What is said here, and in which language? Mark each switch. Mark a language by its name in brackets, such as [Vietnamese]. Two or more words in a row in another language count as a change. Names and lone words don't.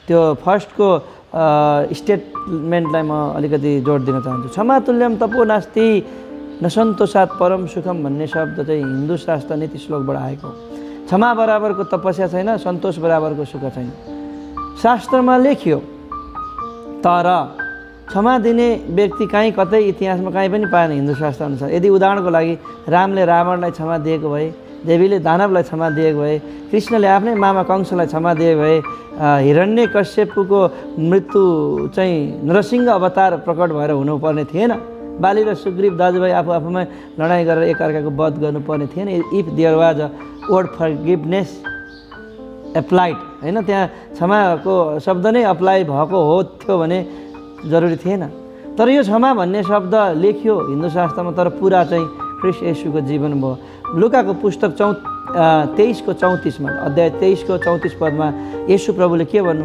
[Nepali] त्यो फर्स्टको स्टेटमेन्टलाई म अलिकति जोड दिन चाहन्छु। [Sanskrit] क्षमातुल्यम तपो नास्ति न सन्तोषात् परम सुखम [Nepali] भन्ने शब्द चाहिँ हिन्दू शास्त्र नीति श्लोकबाट आएको हो। क्षमा बराबरको तपस्या छैन, सन्तोष बराबरको सुख छैन, शास्त्रमा लेखियो। तर क्षमा दिने व्यक्ति कहीँ कतै इतिहासमा कहीँ पनि पाएन हिन्दू शास्त्र अनुसार। यदि उदाहरणको लागि रामले रावणलाई क्षमा दिएको भए, देवीले दानवलाई क्षमा दिएको भए, कृष्णले आफ्नै मामा कंसलाई क्षमा दिएको भए, हिरण्यकश्यपको मृत्यु चाहिँ नरसिंह अवतार प्रकट भएर हुनुपर्ने थिएन। बाली र सुग्रीव दाजुभाइ आफूमै लडाइँ गरेर एकअर्काको वध गर्नुपर्ने थिएन। [English] if there was a word forgiveness applied, [Nepali] होइन, त्यहाँ क्षमाको शब्द नै अप्लाई भएको हो थियो भने जरुरी थिएन। तर यो क्षमा भन्ने शब्द लेखियो हिन्दू शास्त्रमा, तर पुरा चाहिँ ख्रीष्ट येशूको जीवन भयो। लुकाको पुस्तक 23को 34मा, अध्याय 23को 34 पदमा येशू प्रभुले के भन्नुभयो?